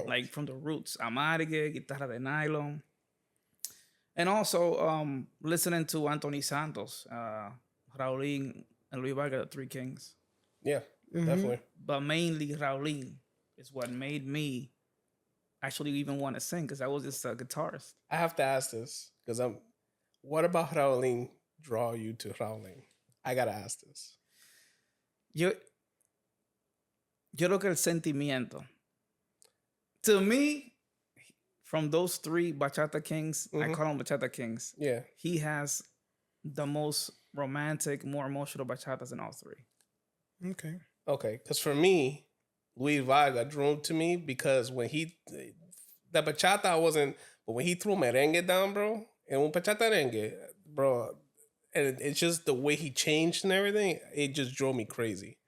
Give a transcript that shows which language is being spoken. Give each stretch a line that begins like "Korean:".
English: from the roots. Amargue, guitarra de nylon, and also listening to Anthony Santos, Raulín, and Luis Vargas, the Three Kings. Yeah, definitely. But mainly Raulín is what made me actually even want to sing, because I was just a guitarist. I have to ask this because what about Raulín draw you to Raulín? I gotta ask this.
Spanish: Yo creo que el sentimiento.
English: To me, from those three Bachata Kings, I call them Bachata Kings. Yeah. He has the most romantic, more emotional bachatas in all three. Okay. Because for me, Luis Vargas drew to me because when the bachata wasn't, but when he threw merengue down, bro, and un bachata merengue, bro, and it's just the way he changed and everything, it just drove me crazy.